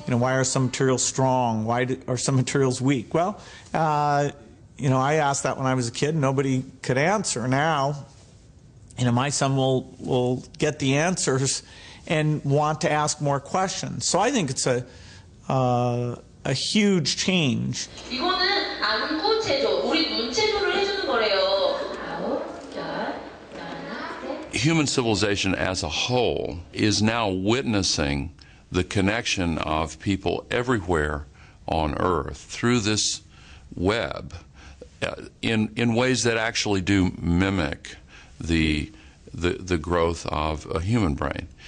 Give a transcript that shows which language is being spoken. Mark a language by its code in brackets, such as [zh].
[en] Why are some materials strong? Why are some materials weak? Well, I asked that when I was a kid. Nobody could answer. Now, my son will get the answers and want to ask more questions. So I think it's a huge change. [ko] 이거는 안 구체조, 우리 눈체조를 해주는 거래요. [en] Human civilization as a whole is now witnessing the connection of people everywhere on Earth through this web in ways that actually do mimic the growth of a human brain.